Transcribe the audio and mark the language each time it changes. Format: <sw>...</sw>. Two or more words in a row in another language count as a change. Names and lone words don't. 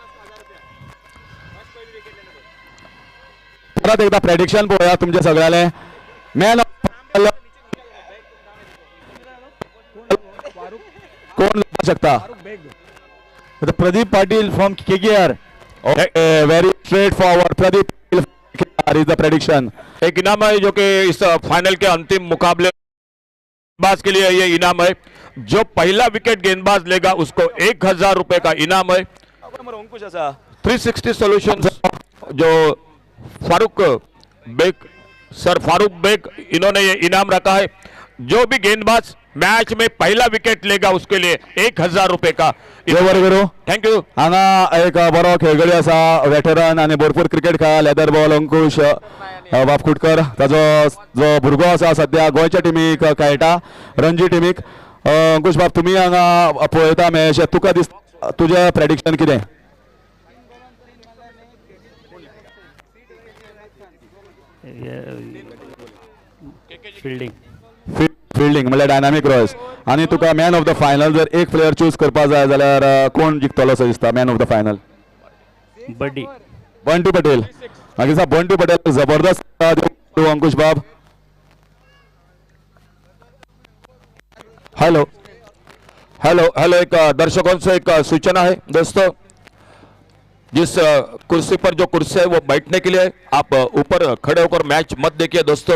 <kok>परत एकदा प्रेडिक्शन पळोवया तुमचे सगळ्याले. मॅन कोण जावपाक शकता.</kok> <en>Pradeep Patil from KKR. very straight forward. Pradeep Patil is the prediction.</en> <hi>एक इनाम है जो कि इस फाइनल के अंतिम मुकाबले गेंदबाज के लिए ये इनाम है. जो पहला विकेट गेंदबाज लेगा उसको 1000 रुपए का इनाम है. 360 सॉल्यूशंस जो फारूक बेग सर फारूक बेग इन्होंने ये इनाम रखा है. जो भी गेंदबाज मैच में पहला विकेट लेगा उसके लिए 1000 रुपए का.</hi> <en>thank you.</en> <kok>हांगा एक बरो खेळगडी आसा वेटरन आनी भरपूर क्रिकेट खेळा</kok> <en>leather ball</en> <kok>अंकुश वापकुटकर. ताजो जो भुरगो आसा सद्या गोंयच्या टिमीक खेळटा रणजी टिमीक. अंकुश बाब तुमी हांगा पळयता मॅच तुका दिसता तुजें प्रेडिक्शन कितें. फिल्डिंग म्हणल्यार डायनामिक रॉयल्स. आनी तुका</kok> <en>man of the final</en> <kok>जर एक</kok> <en>player choose</en> <kok>करपा जाय जाल्यार कोण जिखतलो असो दिसता</kok> <en>man of the final.</en> <kok>बंटी पटेल. म्हाका दिसता बंटी पटेल जबरदस्त. अंकुश बाब.</kok> <en>hello hello hello.</en> <hi>एक दर्शकों से एक सूचना है दोस्तों. जिस कुर्सी पर जो कुर्सी है वो बैठने के लिए आप ऊपर खड़े होकर मैच मत देखिए दोस्तों.</hi>